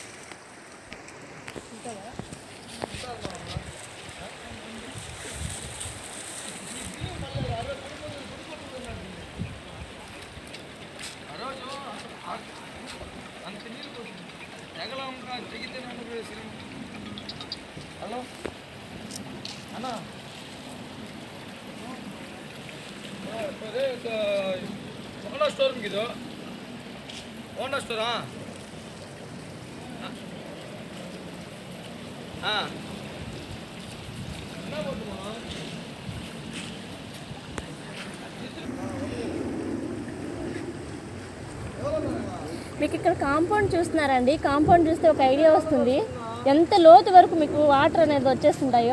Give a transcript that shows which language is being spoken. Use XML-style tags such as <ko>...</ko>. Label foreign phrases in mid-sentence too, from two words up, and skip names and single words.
<te>ఆ రోజు అంత నీళ్ళు తెగలా ఉంటా తెగితే హలో అన్నా</te> <kn>ಅದೇ ಹೋಂಡಾ ಸ್ಟೋರ್ ಇದು ಹೋಂಡಾ ಸ್ಟೋರಾ ಹಾಂ</kn> <te>మీకు ఇక్కడ కాంపౌండ్ చూస్తున్నారండి. కాంపౌండ్ చూస్తే ఒక ఐడియా వస్తుంది ఎంత లోతు వరకు మీకు వాటర్ అనేది వచ్చేస్తుంటాయో.</te>